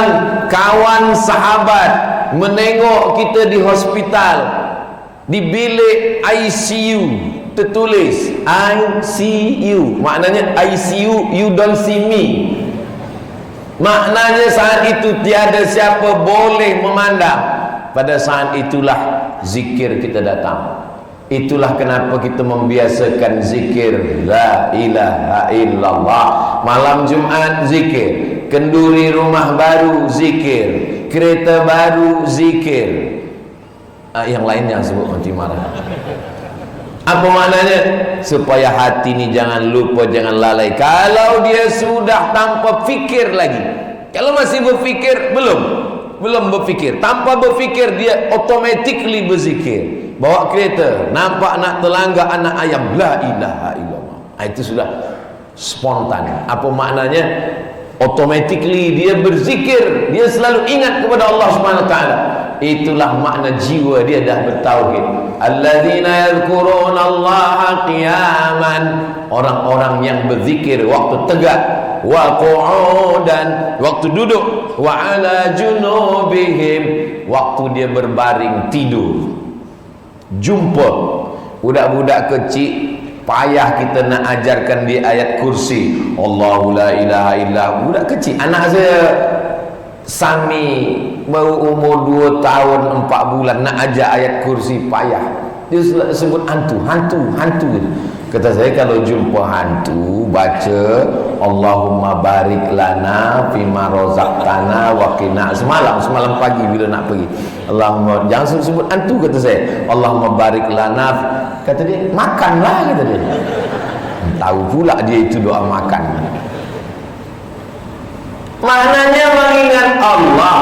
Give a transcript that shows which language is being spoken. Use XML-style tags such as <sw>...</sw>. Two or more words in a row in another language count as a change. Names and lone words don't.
<ms>Kawan sahabat menengok kita di hospital, di bilik ICU, tertulis ICU, maknanya ICU,</ms> <en>you don't see me.</en> <ms>Maknanya saat itu tiada siapa boleh memandang. Pada saat itulah zikir kita datang. Itulah kenapa kita membiasakan zikir</ms> <ar>لا إله إلا الله.</ar> <ms>Malam Jumat zikir, kenduri rumah baru zikir, kereta baru zikir. Yang lainnya sebut nanti marah. Apa maknanya? Supaya hati ni jangan lupa, jangan lalai. Kalau dia sudah tanpa fikir lagi, kalau masih berfikir, belum berfikir, tanpa berfikir dia automatically berzikir. Bawa kereta, nampak nak terlanggar anak ayam,</ms> <ar>لا إله إلا الله.</ar> <ms>Itu sudah spontan. Apa maknanya? Automatically dia berzikir, dia selalu ingat kepada Allah</ms> <ar>سبحانه وتعالى.</ar> <ms>Itulah makna jiwa dia dah bertauhid.</ms> <ar>الذين يذكرون الله قياما,</ar> <ms>orang-orang yang berzikir waktu tegak,</ms> <ar>وقعودا,</ar> <ms>waktu duduk,</ms> <ar>وعلى جنوبهم,</ar> <ms>waktu dia berbaring tidur. Jumpa budak-budak kecil, payah kita nak ajarkan dia ayat kursi,</ms> <ar>الله لا إله إلا,</ar> <ms>budak kecil. Anak saya Sami baru umur 2 tahun 4 bulan, nak ajar ayat kursi payah. Dia sebut hantu. Kata saya, kalau jumpa hantu baca</ms> <ar>اللهم بارك لنا فيما رزقتنا وقنا.</ar> <ms>Semalam pagi bila nak pergi, Allahumma, jangan sebut hantu, kata saya.</ms> <ar>اللهم بارك لنا,</ar> <ms>kata dia, makanlah, kata dia. Tahu pula dia itu doa makan. Maknanya mengingat Allah.</ms>